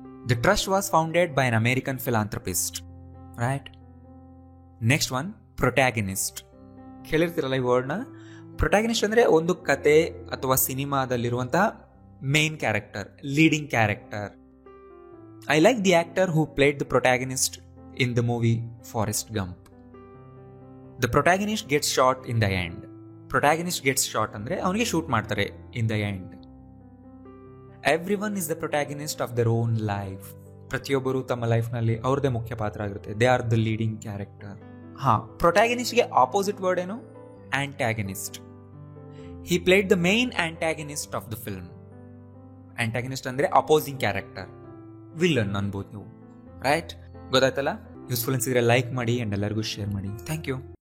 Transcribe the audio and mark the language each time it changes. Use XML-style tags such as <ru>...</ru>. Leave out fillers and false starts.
<en>The trust was founded by an American philanthropist. Right.</en> <kn>Next one protagonist. ಕೇಳಿರ್ತಿರಲ್ಲ ಈ ವರ್ಡ್ನ. Protagonist ಅಂದರೆ ಒಂದು ಕತೆ ಅಥವಾ ಸಿನಿಮಾದಲ್ಲಿರುವಂತಹ main character, leading character.</kn> <en>I like the actor who played the protagonist in the movie Forrest Gump. The protagonist gets shot in the end. Protagonist gets shot</en> <kn>ಅಂದರೆ ಅವನಿಗೆ shoot ಮಾಡ್ತಾರೆ</kn> <en>in the end. Everyone is the protagonist of their own life.</en> <kn>ಪ್ರತಿಯೊಬ್ಬರು ತಮ್ಮ ಲೈಫ್ನಲ್ಲಿ ಅವ್ರದ್ದೇ ಮುಖ್ಯ ಪಾತ್ರ ಆಗಿರುತ್ತೆ.</kn> <en>They are the leading character.</en> <kn>ಪ್ರೊಟ್ಯಾಗನಿಸ್ಟ್ಗೆ opposite word ಏನು? ಆಂಟಾಗನಿಸ್ಟ್.</kn> <en>He played the main antagonist of the film.</en> <kn>ಆಂಟಾಗನಿಸ್ಟ್ ಅಂದರೆ ಅಪೋಸಿಂಗ್ ಕ್ಯಾರೆಕ್ಟರ್, ವಿಲ್ಲನ್ ಅನ್ಬೋದು ನೀವು. ರೈಟ್, ಗೊತ್ತಾಯ್ತಲ್ಲ? ಯೂಸ್ಫುಲ್ ಅನ್ಸಿದ್ರೆ ಲೈಕ್ ಮಾಡಿ ಆ್ಯಂಡ್ ಎಲ್ಲರಿಗೂ ಶೇರ್ ಮಾಡಿ. Thank you.</kn>